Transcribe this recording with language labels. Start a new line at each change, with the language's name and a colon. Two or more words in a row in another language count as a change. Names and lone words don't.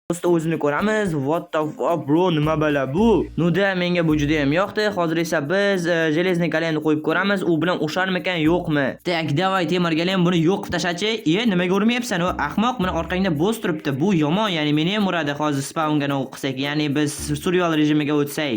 Uzbek: Do'stda o'zini ko'ramiz.
English: What the fuck bro,
Uzbek: nima bala bu? Nuda menga bu juda ham yoqdi. Hozir esa biz железный golemni qo'yib ko'ramiz. U bilan usharmikan, yo'qmi?
Russian: Так, давай
Uzbek: temir golem buni yo'q qilib tashlachi. Nimaga urmayapsan u? Ahmoq, buni orqangda bo'z turibdi. Bu yomon, ya'ni meni ham uradi hozir spawnga qilsak, ya'ni biz survival rejimiga o'tsak.